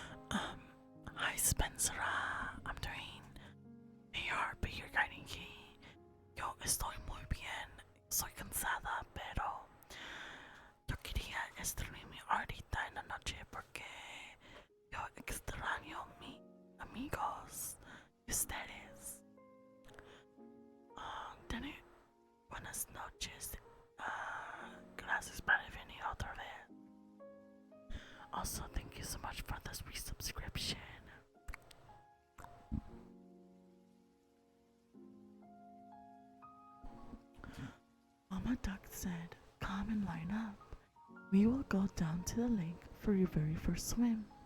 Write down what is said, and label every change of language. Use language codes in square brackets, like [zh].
[en] Hi Spencer, I'm doing ARP, your guiding key. [es] Yo estoy muy bien, soy cansada, pero yo quería streaming ahorita en la noche porque yo extraño a mis amigos y ustedes. Tener buenas noches. Gracias por venir otra vez. [en] Also, thank you so much for this resubscription. Mama Duck said, come and line up. We will go down to the lake for your very first swim.